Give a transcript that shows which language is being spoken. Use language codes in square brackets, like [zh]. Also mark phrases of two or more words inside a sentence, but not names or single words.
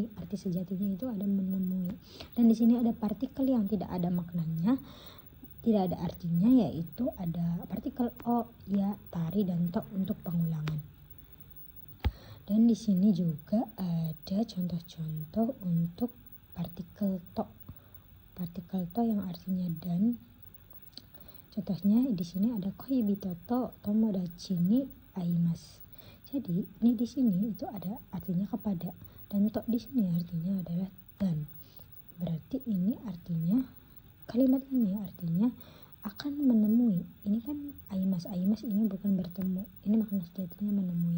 [id] Arti sejatinya itu ada menemui. Dan di sini ada partikel yang tidak ada maknanya, tidak ada artinya, yaitu ada partikel o, ya, tari, dan to untuk pengulangan. Dan di sini juga ada contoh-contoh untuk partikel to. Partikel to yang artinya dan. Contohnya di sini ada [ja] 恋人と友達に会います. [id] Jadi ini di sini itu ada artinya kepada, dan to di sini artinya adalah dan. Berarti ini artinya, kalimat ini artinya akan menemui. Ini kan aimas ini bukan bertemu. Ini makna sejatinya menemui.